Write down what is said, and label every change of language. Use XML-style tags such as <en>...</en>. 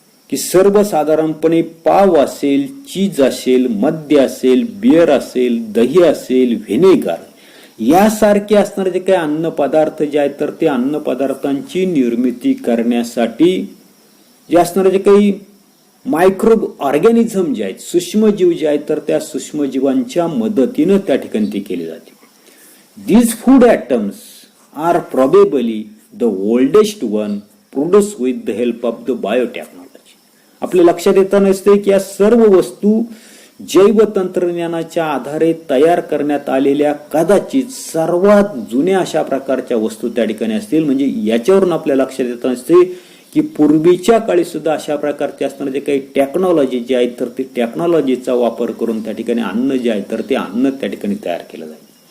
<mr>की सर्वसाधारणपणे पाव असेल, चीज असेल, मद्य असेल, बियर असेल, दही असेल, व्हिनेगर यासारखे असणारे जे काही अन्न पदार्थ जे आहेत तर ते अन्न पदार्थांची निर्मिती करण्यासाठी जे असणारे जे काही मायक्रो ऑर्गॅनिझम जे आहेत, सूक्ष्मजीव जे आहेत तर त्या सूक्ष्मजीवांच्या मदतीनं त्या ठिकाणी ती केली जाते.</mr> <en>These food atoms are probably the oldest one produced with the help of the biotechnology.</en> <mr>आपल्या लक्षात येताना असते की या सर्व वस्तू जैव तंत्रज्ञानाच्या आधारे तयार करण्यात आलेल्या कदाचित सर्वात जुन्या अशा प्रकारच्या वस्तू त्या ठिकाणी असतील. म्हणजे याच्यावरून आपल्या लक्षात येताना असते की पूर्वीच्या काळी सुद्धा अशा प्रकारचे असणारे जे काही टेक्नॉलॉजी जे आहेत तर ते टेक्नॉलॉजीचा वापर करून त्या ठिकाणी अन्न जे आहे तर ते अन्न त्या ठिकाणी तयार केलं जाईल.</mr>